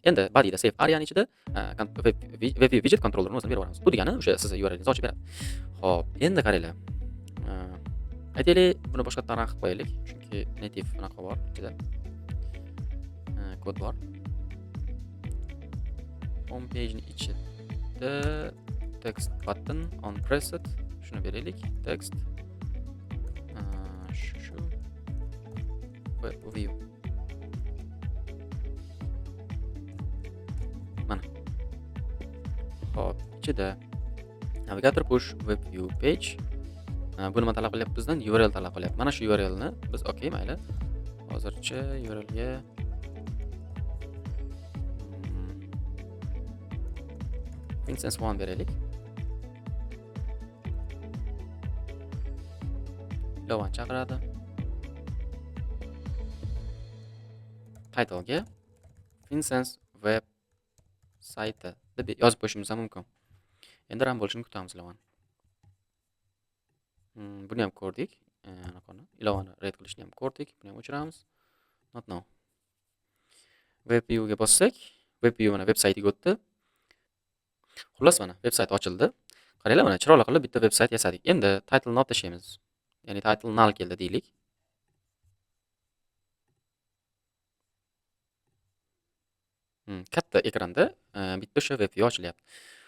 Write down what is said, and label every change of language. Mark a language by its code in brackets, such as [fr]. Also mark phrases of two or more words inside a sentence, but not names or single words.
[uz] Endi body'da save areani ichida [en] web widget controllerni [uz] o'zini berib yuboramiz. Bu degani o'sha siz URL'ingizni ochib beradi. Xo'p, endi qaranglar. Aytaylik, buni boshqatdan qilib qo'yaylik, chunki native bunaqa bor ichida. Kod bor. Home page'ning ichida [en] text button on pressed [uz] shuni beraylik. Text shu [en] web view. [uz] Mana. Hop, ichida [en] navigator push web view page. [uz] Bu nima talab qilyapti bizdan? URL talab qilyapti. Mana shu URLni biz okey, mayli. Hozircha URLga instance 1 beraylik. Ilovani chaqiradi. Title ga instance web sayti deb yozib qo'yishimiz mumkin. Endi run bo'lishini kutamiz ilovani. Buni ham ko'rdik. Ilovani read qilishni ham ko'rdik. Buni ham o'chiramiz. [en] Not now. Web view [uz] ga bossak, [en] web view [uz] mana web saytiga o'tdi. Xullas mana web sayt ochildi. Qaranglar, mana chiroyli qilib bitta web sayt yasadik. Endi title ni olib tashlaymiz. Ya'ni title null keldi deylik. Katta ekranda bitta o'sha [en] web view [uz] ochilyapti.